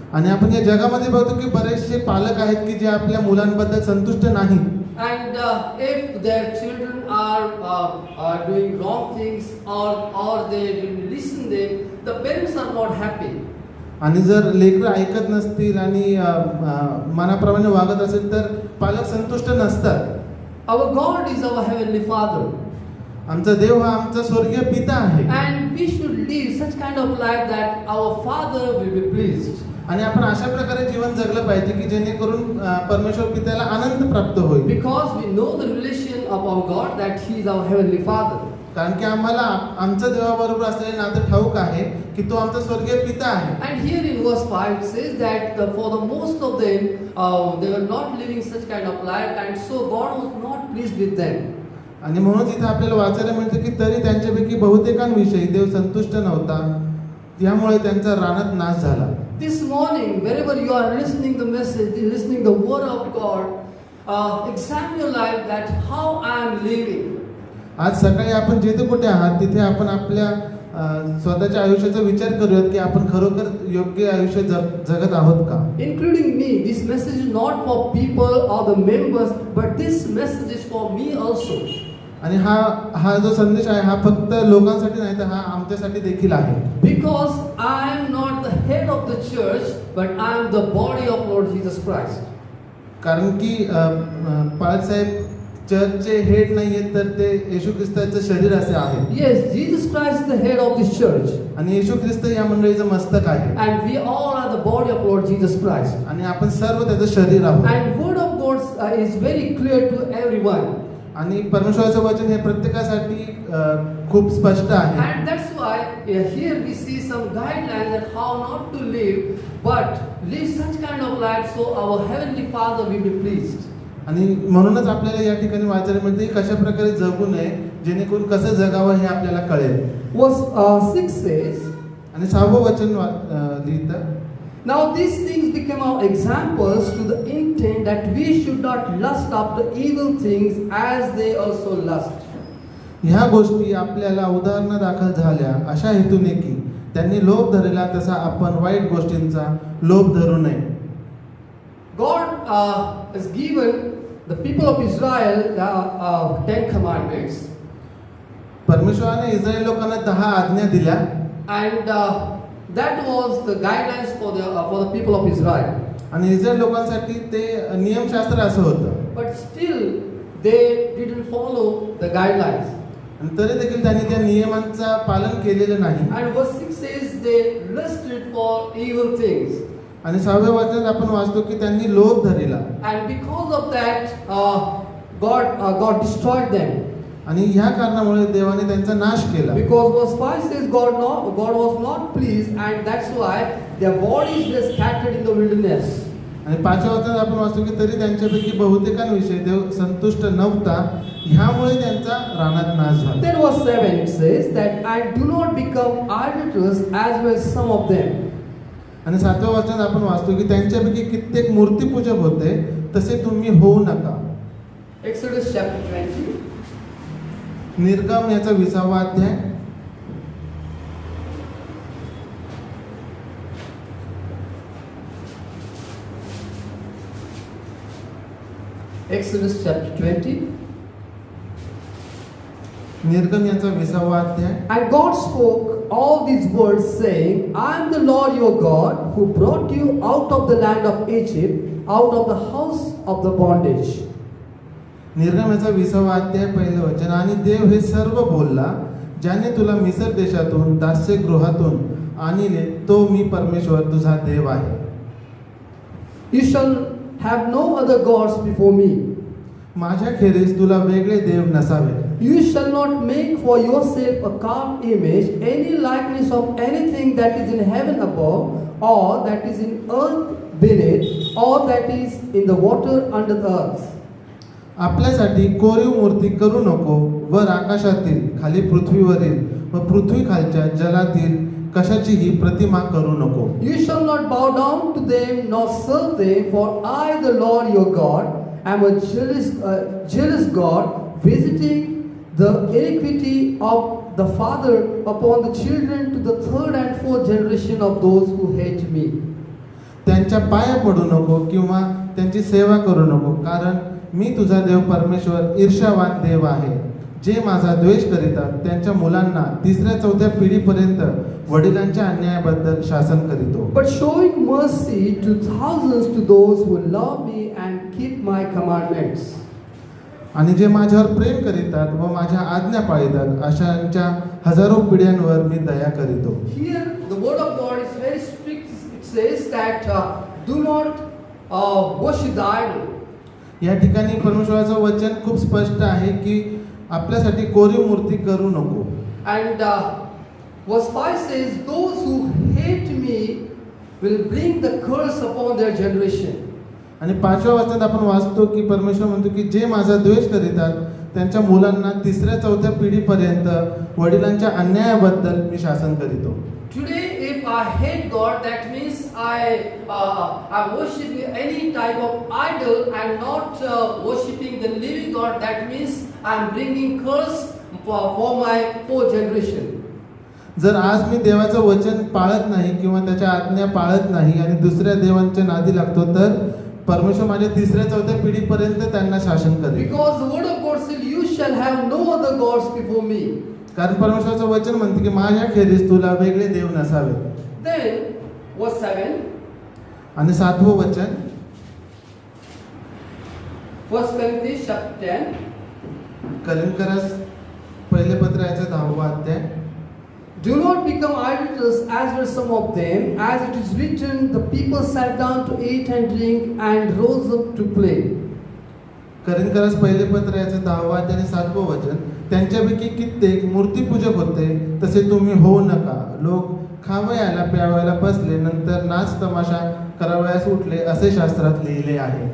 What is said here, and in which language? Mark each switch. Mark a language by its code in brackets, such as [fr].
[mr] आणि आपण या जगामध्ये बघतो की बरेचसे पालक आहेत की जे आपल्या मुलांबद्दल संतुष्ट नाहीत. [en] And if their children are doing wrong things or they didn't listen them, the parents are not happy. [mr] आणि जर लेकरं ऐकत नसतील आणि मनाप्रमाणे वागत असेल तर पालक संतुष्ट नसतात. [en] Our God is our heavenly Father. [mr] आमचा देव हा आमचा स्वर्गीय पिता आहे. [en] And we should live such kind of life that our Father will be pleased. [mr] आणि आपण अशा प्रकारे जीवन जगलं पाहिजे की जेणेकरून परमेश्वर पित्याला आनंद प्राप्त होईल. [en] Because we know the relation of our God, that He is our heavenly Father. [mr] कारण की आम्हाला आमच्या देवाबरोबर असलेले नातं ठाऊक आहे की तो आमचा स्वर्गीय पिता आहे. [en] And here in verse 5 it says that for the most of them they were not living such kind of life, and so God was not pleased with them. [mr] आणि म्हणून इथे आपल्याला वाचायला मिळतं की तरी त्यांच्यापैकी बहुतेकांविषयी देव संतुष्ट नव्हता, त्यामुळे त्यांचा रानात नाश झाला. [en] This morning, wherever you are listening the message, listening the word of God, examine your life that how I am living. [mr] आज सकाळी आपण जिथे कुठे आहात तिथे आपण आपल्या स्वतःच्या आयुष्याचा विचार करूयात की आपण खरोखर योग्य आयुष्य जगत आहोत का? [en] Including me, this message is not for people or the members, but this message is for me also. [mr] आणि हा जो संदेश आहे हा फक्त लोकांसाठी नाही तर हा आमच्यासाठी देखील आहे. [en] Because I am not the head of the church, but I am the body of Lord Jesus Christ. [mr] कारण की पालसाहेब चर्चचे हेड नाहीये तर ते येशू ख्रिस्ताचं शरीर असे आहे. [en] Yes, Jesus Christ is the head of this church. [mr] आणि येशू ख्रिस्त या मंडळीचं मस्तक आहे. [en] And we all are the body of Lord Jesus Christ. [mr] आणि आपण सर्व त्याचं शरीर आहोत. [en] And word of God is very clear to everyone. [mr] आणि परमेश्वराचं वचन हे प्रत्येकासाठी खूप स्पष्ट आहे. [en] And that's why here we see some guidelines on how not to live, but live such kind of life so our heavenly Father will be pleased. [mr] आणि म्हणूनच आपल्याला या ठिकाणी वाचायला मिळते की कशा प्रकारे जगू नये जेणेकरून कसं जगावं हे आपल्याला कळेल. [en] Verse 6 says, [mr] आणि 6वं वचन लिहितं, [en] now these things become our examples to the intent that we should not lust after evil things as they also lust. [mr] ह्या गोष्टी आपल्याला उदाहरणादाखल झाल्या अशा हेतूने की त्यांनी लोभ धरला तसा आपण वाईट गोष्टींचा लोभ धरू नये. [en] God has given the people of Israel the 10 commandments. [mr] परमेश्वराने इस्रायल लोकांना 10 आज्ञा दिल्या. [en] And that was the guidelines for the people of Israel. [mr] आणि इस्रायल लोकांसाठी ते नियमशास्त्र असं होतं. [en] But still they didn't follow the guidelines. [mr] आणि तरी देखील त्यांनी त्या नियमांचं पालन केलेलं नाही. [en] And verse 6 says they lusted for evil things. [mr] आणि 6व्या वचनात आपण वाचतो की त्यांनी लोभ धरला. [en] And because of that God destroyed them. [mr] आणि ह्या कारणामुळे देवाने त्यांचा नाश केला. [en] Because verse 5 says God was not pleased, and that's why their bodies were scattered in the wilderness. [mr] आणि 5व्या वचनात आपण वाचतो की तरी त्यांच्यापैकी बहुतेकांविषयी देव संतुष्ट नव्हता, ह्यामुळे त्यांचा रानात नाश झाला. [en] Then verse 7 it says that, and do not become idolaters as well some of them. [mr] आणि 7व्या वचनात आपण वाचतो की त्यांच्यापैकी कित्येक मूर्तीपूजक होते, तसे तुम्ही होऊ नका. [en] Exodus chapter 20. [mr] निर्गम याचा 20वा अध्याय. [en] Exodus chapter 20. [mr] निर्गम याचा 20वा अध्याय. [en] And God spoke all these words, saying, I am the Lord your God, who brought you out of the land of Egypt, out of the house of the bondage. [mr] निर्गम याचा 20वा अध्याय पहिलं वचन. आणि देव हे सर्व बोलला, ज्याने तुला मिस्र देशातून दास्यगृहातून आणले, तो मी परमेश्वर तुझा देव आहे. [en] You shall have no other gods before me. [mr] माझ्या खेरीज तुला वेगळे देव नसावे. [en] You shall not make for yourself a carved image, any likeness of anything that is in heaven above, or that is in earth beneath, or that is in the water under the earth. [mr] आपल्यासाठी कोरीव मूर्ती करू नको, वर आकाशातील, खाली पृथ्वीवरील व पृथ्वी खालच्या जलातील कशाचीही प्रतिमा करू नको. [en] You shall not bow down to them nor serve them, for I, the Lord your God, am a jealous God, visiting the iniquity of the father upon the children to the third and fourth generation of those who hate me. [mr] त्यांच्या पाया पडू नको किंवा त्यांची सेवा करू नको, कारण मी तुझा देव परमेश्वर ईर्ष्यावान देव आहे, जे माझा द्वेष करीतात त्यांच्या मुलांना 3ऱ्या-4थ्या पिढीपर्यंत वडिलांच्या अन्यायाबद्दल शासन करीतो. [en] But showing mercy to thousands to those who love me and keep my commandments. [mr] आणि जे माझ्यावर प्रेम करीतात व माझ्या आज्ञा पाळतात अशांच्या हजारो पिढ्यांवर मी दया करीतो. [en] Here the word of God is very strict. It says that do not worship the idol. [mr] या ठिकाणी परमेश्वराचं वचन खूप स्पष्ट आहे की आपल्यासाठी कोरीव मूर्ती करू नको. [en] And verse 5 says, those who hate me will bring the curse upon their generation. [mr] आणि 5व्या वचनात आपण वाचतो की परमेश्वर म्हणतो की जे माझा द्वेष करीतात त्यांच्या मुलांना 3ऱ्या-4थ्या पिढीपर्यंत वडिलांच्या अन्यायाबद्दल मी शासन करीतो. [en] Today, if I hate God, that means I worship any type of idol and not worshiping the living God. That means I am bringing curse for my fourth generation. [mr] जर आज मी देवाचं वचन पाळत नाही किंवा त्याच्या आज्ञा पाळत नाही आणि दुसऱ्या देवांच्या नादी लागतो, तर परमेश्वर माझ्या 3ऱ्या-4थ्या पिढीपर्यंत त्यांना शासन करेल. [en] Because the word of God says, you shall have no other gods before me. [mr] कारण परमेश्वराचं वचन म्हणते की माझ्या खेरीज तुला वेगळे देव नसावे. [en] Then, verse 7. [mr] आणि 7वं वचन [en] 1 Corinthians chapter 10. [mr] करिंथकरास पहिले पत्र याचा 10वा अध्याय. [en] Do not become idolaters as were some of them, as it is written, the people sat down to eat and drink and rose up to play. [mr] करिंथकरास पहिले पत्र याचं 10वा अध्याय आणि 7वं वचन. त्यांच्यापैकी कित्येक मूर्तीपूजक होते, तसे तुम्ही होऊ नका. लोक खावयाला प्यावयाला बसले, नंतर नाच तमाशा करावयास उठले, असे शास्त्रात लिहिले आहे.